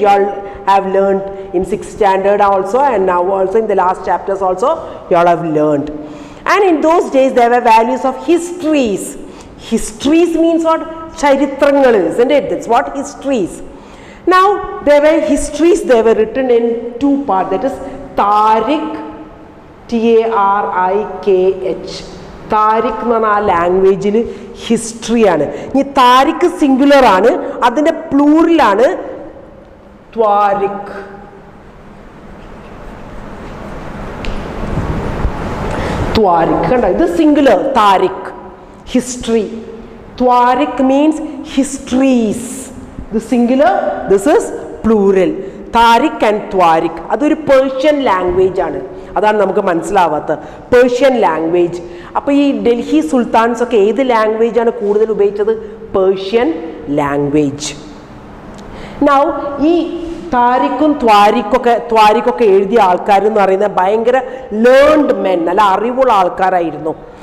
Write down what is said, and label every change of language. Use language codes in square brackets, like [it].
[en] You all have learned in 6th standard also, and now also in the last chapters also you all have learned. And in those days there were values of histories. Histories means what? Charitrangal, isn't it? That's what histories. Now there were histories, they were written in 2 parts. That is Tariq, T-A-R-I-K-H. [ml] Tariq എന്ന് പറഞ്ഞാൽ ആ ലാംഗ്വേജിൽ ഹിസ്റ്ററിയാണ്. ഇനി Tariq singular ആണ്, അതിൻ്റെ പ്ലൂറലാണ് ത്വാരിഖ്. ത്വാരിഖ് കണ്ടോ? ഇത് singular Tariq, history. [en] Twarik means histories. The singular, this is plural. [ml] Tariq and Twarik. അതൊരു പേർഷ്യൻ ലാംഗ്വേജ് ആണ്. അതാണ് നമുക്ക് മനസ്സിലാവാത്ത പേർഷ്യൻ ലാംഗ്വേജ്. അപ്പോൾ ഈ ഡൽഹി സുൽത്താൻസ് ഒക്കെ ഏത് ലാംഗ്വേജ് ആണ് കൂടുതൽ ഉപയോഗിച്ചത്? Persian language. നൗ ഈ താരിഖും ത്വാരിഖൊക്കെ എഴുതിയ ആൾക്കാരെന്ന് പറയുന്നത് ഭയങ്കര ലേൺഡ് മെൻ, നല്ല അറിവുള്ള ആൾക്കാരായിരുന്നു.